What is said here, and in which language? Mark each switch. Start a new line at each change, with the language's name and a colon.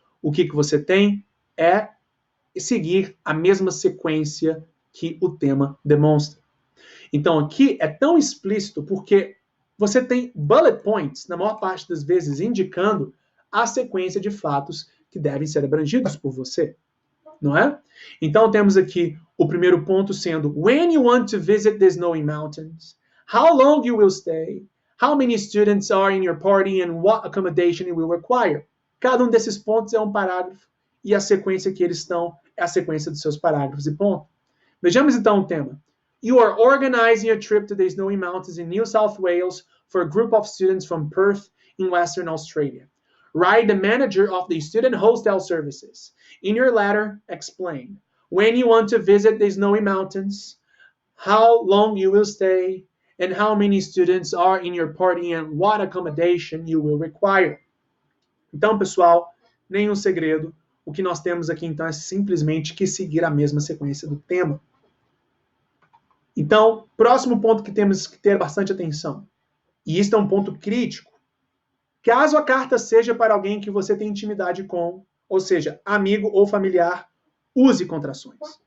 Portuguese: O que você tem é seguir a mesma sequência que o tema demonstra. Então aqui é tão explícito porque você tem bullet points, na maior parte das vezes, indicando a sequência de fatos que devem ser abrangidos por você, não é? Então temos aqui o primeiro ponto sendo
English: when you want to visit the snowy mountains, how long you will stay, how many students are in your party and what accommodation you will require.
Portuguese: Cada um desses pontos é um parágrafo e a sequência que eles estão é a sequência dos seus parágrafos e ponto. Vejamos então o tema.
English: You are organizing a trip to the snowy mountains in New South Wales for a group of students from Perth in Western Australia. Write the manager of the student hostel services. In your letter, explain when you want to visit the snowy mountains, how long you will stay, and how many students are in your party and what accommodation you will require.
Portuguese: Então, pessoal, nenhum segredo. O que nós temos aqui, então, é simplesmente que seguir a mesma sequência do tema. Então, próximo ponto que temos que ter bastante atenção. E isso é um ponto crítico. Caso a carta seja para alguém que você tem intimidade com, ou seja, amigo ou familiar, use contrações.